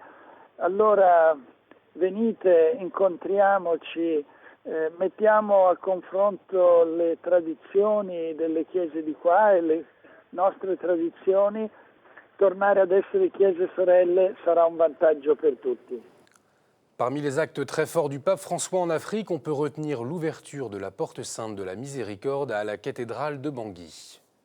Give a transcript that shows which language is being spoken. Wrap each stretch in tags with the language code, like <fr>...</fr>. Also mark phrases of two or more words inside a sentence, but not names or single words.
<it>Allora venite, incontriamoci, mettiamo a confronto le tradizioni delle chiese di qua e le nostre tradizioni. Tornare ad essere chiese sorelle sarà un vantaggio per tutti.</it> <fr>Parmi les actes très forts du pape François en Afrique, on peut retenir l'ouverture de la porte sainte de la Miséricorde à la cathédrale de Bangui.</fr>